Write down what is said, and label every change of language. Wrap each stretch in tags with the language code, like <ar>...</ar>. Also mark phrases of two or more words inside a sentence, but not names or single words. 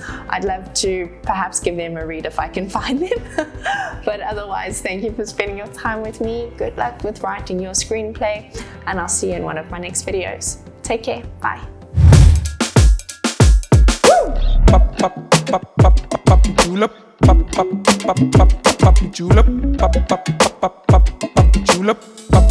<en>I'd love to perhaps give them a read if I can find them. But otherwise, thank you for spending your time with me. Good luck with writing your screenplay, and I'll see you in one of my next videos. Take care. Bye. Woo! julep, pop, pop, pop, pop, pop, pop, julep, pop, pop, pop, pop, pop, pop, julep.</en>